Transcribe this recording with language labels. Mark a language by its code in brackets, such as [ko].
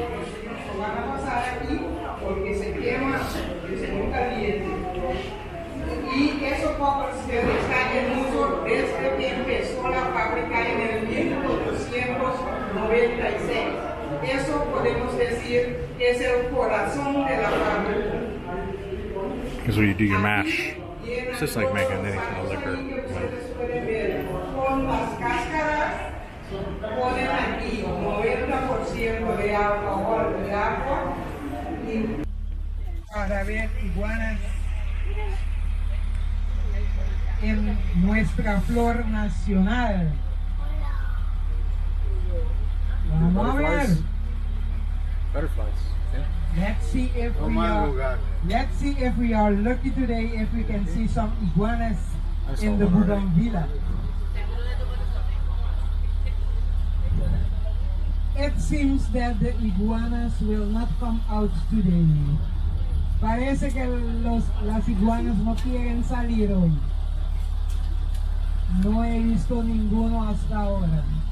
[es] Lo van a pasar aquí porque se quema, es muy caliente. Y eso copper still está en uso desde que empezó la fábrica en el 1896. Eso podemos decir es el corazón de la fábrica. [en] Because when you do your mash, it's just like making any kind of liquor. [es] Con las cáscaras ponen aquí 90% de alcohol de agua. Y para ver iguanas en nuestra flor nacional. Vamos a ver. [en] Butterflies. Let's see if we are lucky today, if we can see some iguanas in the Bougainvillea. It seems that the iguanas will not come out today. [es] Parece que las iguanas no quieren salir hoy. No he visto ninguno hasta ahora.